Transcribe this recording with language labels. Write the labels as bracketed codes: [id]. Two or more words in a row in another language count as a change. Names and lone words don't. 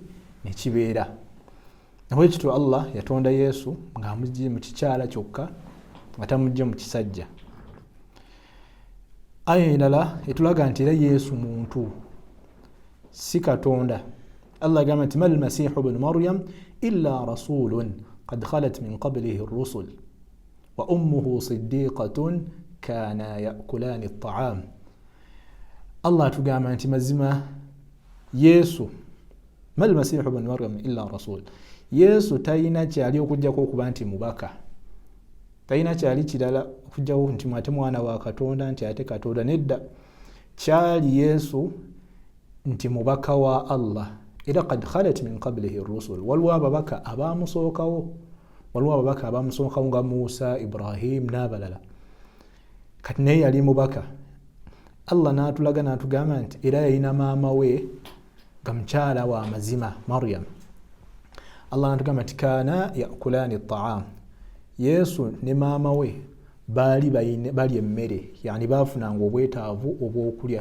[lg] Nekibeera. Nawe kityo Allah yatonda Yesu ng'amugye mu kikyala kyokka nga tamugye mu kisajja. Aya endala etulaga nti era Yesu muntu, si Katonda. Allah agamba nti [ar] ما المسيح ابن مريم إلا رسول قد خلت من قبله الرسل وأمه صديقة كانا يأكلان الطعام. [lg] Allah atugamba nti mazima Yesu, [ar] ما المسيح ابن مريم إلا رسول, [lg] Yesu talina kyali okujjako okuba nti mubaka, talina kyali kirala okujjako nti ate mwana wa Katonda, nti ate Katonda. Nedda, kyali Yesu nti mubaka wa Allah. [ar] Era قد خلت من قبله الرسل, [lg] waliwo ababaka abamusookawo nga Musa, Ibrahim n'abalala. kati naye yali mubaka. Allah n'atulaga n'atugamba nti era yalina maama we nga mukyala wa mazima Maryam. Allah n'atugamba nti [ar] كانا يأكلان الطعام, [lg] Yesu ne maama we bali emmere, yani baafunanga obwetaavu obw'okulya.